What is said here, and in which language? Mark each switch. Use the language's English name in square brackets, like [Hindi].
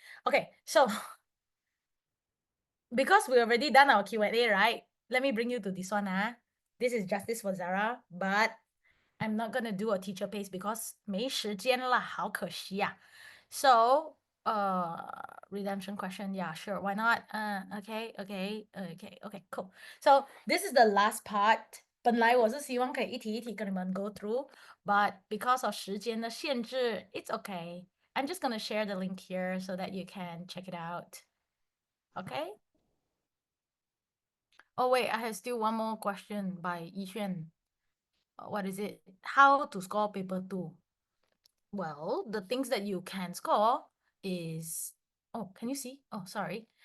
[English] Okay, so because we already done our Q&A, right? Let me bring you to this one. This is Justice for Zara, but I'm not gonna do a teacher pace because [Chinese] 没时间了，好可惜啊。 [English] So, redemption question, yeah, sure, why not? Okay, cool. So this is the last part. [Chinese] 本来我是希望可以一题一题跟你们 [English] go through, but because of [Chinese] 时间的限制, [English] it's okay. I'm just gonna share the link here so that you can check it out. Okay? Oh wait, I have still one more question by Yixuan. What is it? How to score paper 2? Well, the things that you can score is, oh, can you see? Oh, sorry.